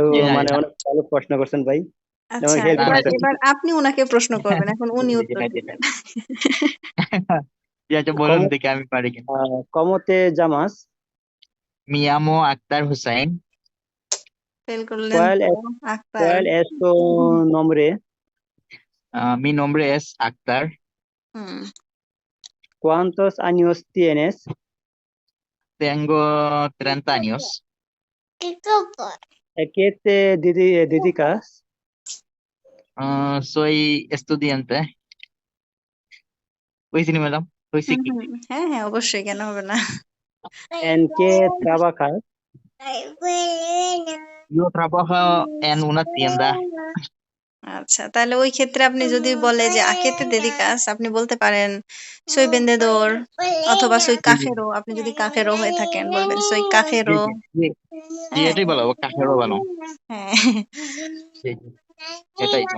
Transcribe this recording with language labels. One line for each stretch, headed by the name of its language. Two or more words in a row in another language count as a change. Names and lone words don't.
Bangla: জি না জি মানে না। অনেক ভালো প্রশ্ন করছেন ভাই। আচ্ছা, হেল্প না না, এবার এটা করছেন। এবার আপনি উনাকে প্রশ্ন করবেন, এখন জি উনি জি, জি উত্তর না জি না। দিবেন। জি, আচ্ছা বলুন
Spanish: কমো
Bangla: দেখি আমি পারি কিনা।
Spanish: cómo te llamas. মি llamo আক্তার হুসাইন।
Bangla: ফেল করলেন
Spanish: cuál
Bangla: তো,
Spanish: es
Bangla: আক্তার।
Spanish: cuál es tu nombre? Mi nombre es আক্তার। হুম, ¿Cuántos años tienes? Tengo 30 años. ¿A qué te dedicas? Soy estudiante.
Bangla: হয়েছে নি ম্যাডাম? হয়েছে হুম, কি? হুম, হ্যাঁ হ্যাঁ, অবশ্যই, কেন হবে না।
Spanish: ¿En qué trabajas? Yo trabajo en una tienda.
Bangla: আচ্ছা, তাহলে ওই ক্ষেত্রে আপনি যদি বলে যে
Spanish: a qué te dedicas,
Bangla: আপনি বলতে পারেন
Spanish: soy vendedor,
Bangla: অথবা সই জি জি কাফেরো। আপনি যদি কাফেরো হয়ে থাকেন বলবেন সই জি কাফেরো। জি জি জি, হ্যাঁ, এটাই ভালো, কাঠেরও ভালো। হ্যাঁ। জি জি, এটাই তো।